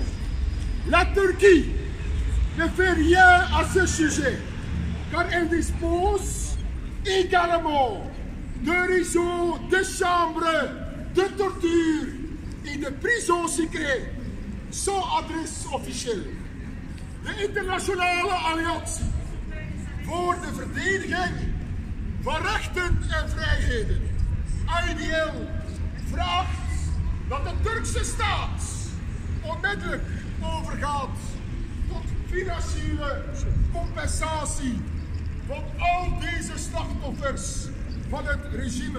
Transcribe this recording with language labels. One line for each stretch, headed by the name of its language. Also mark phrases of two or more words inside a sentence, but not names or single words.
French: La Turquie ne fait rien à ce sujet, car elle dispose également de réseaux de chambres de torture et de prisons secrètes sans adresse officiële.
Dutch: De internationale alliantie voor de verdediging van rechten en vrijheden, IDL, vraagt dat de Turkse staat onmiddellijk overgaat tot financiële compensatie van al deze slachtoffers van het regime.